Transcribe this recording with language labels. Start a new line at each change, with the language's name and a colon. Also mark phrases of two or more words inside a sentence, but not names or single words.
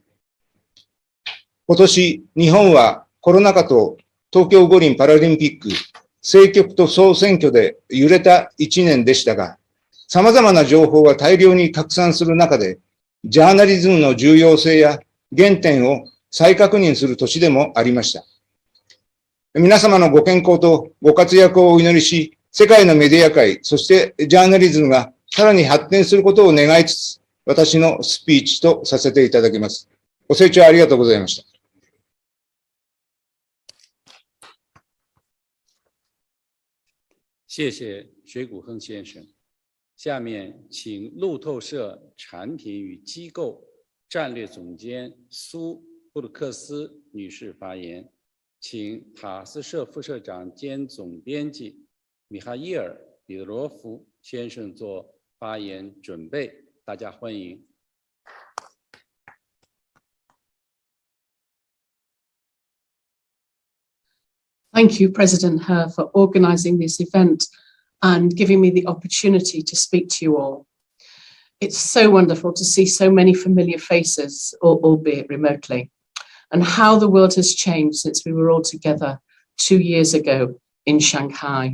Japanese: 今年、日本はコロナ禍と東京五輪パラリンピック、政局と総選挙で揺れた1年でしたが、様々な情報が大量に拡散する中で、ジャーナリズムの重要性や原点を再確認する年でもありました。皆様のご健康とご活躍をお祈りし、世界のメディア界、そしてジャーナリズムがさらに発展することを願いつつ、私のスピーチとさせていただきます。ご清聴ありがとうございました。
Chinese: 谢谢水谷亨先生。下面请路透社产品与机构战略总监苏布鲁克斯女士发言，请塔斯社副社长兼总编辑米哈伊尔·彼得罗夫先生做发言准备，大家欢迎。
English: Thank you, President He, for organizing this event and giving me the opportunity to speak to you all. It's so wonderful to see so many familiar faces, albeit remotely, and how the world has changed since we were all together 2 years ago in Shanghai.